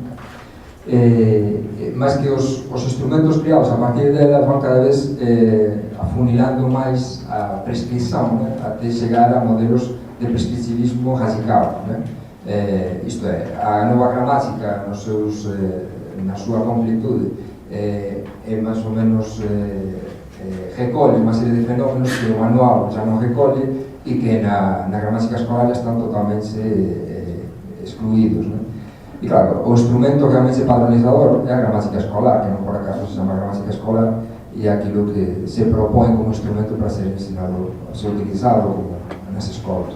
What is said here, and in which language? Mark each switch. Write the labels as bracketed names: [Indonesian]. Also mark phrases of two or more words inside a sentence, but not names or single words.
[Portuguese] mas que os instrumentos criados a partir dela vão cada vez afunilando mais a prescrição, até chegar a modelos de prescritivismo radical. Isto é, a nova gramática na sua completude é mais ou menos [Galician] recolle unha serie de fenómenos que o manual xa non recolle e que na gramática escolar están totalmente excluídos, non? E claro, o instrumento realmente padronizador é a gramática escolar, que non por acaso se chama gramática escolar, e é aquilo que se propón como instrumento para ser ensinado, ser utilizado como nas escolas.